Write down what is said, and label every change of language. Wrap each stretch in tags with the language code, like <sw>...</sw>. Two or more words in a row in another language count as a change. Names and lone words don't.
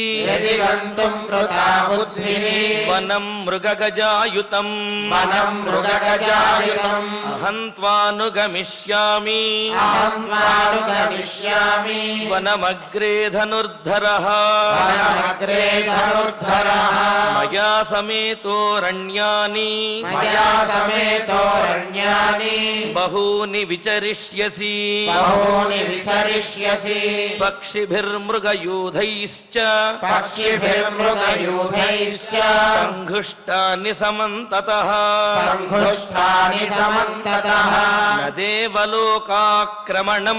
<sa>वनं मृगगजायुतम् अहं त्वानुगमिष्यामि वनमग्रे धनुर्धरः मया समेतोरण्यानि बहूनि विचरिष्यसि బహూని విచరిష్యసి పక్షిభిర్మృగయూధైశ్చ పక్షిభిర్మృగయూథైశ్చ సంఘుష్టాని సమంతతః సంఘుష్టాని సమంతతః న దేవలోకాక్రమణం</sa>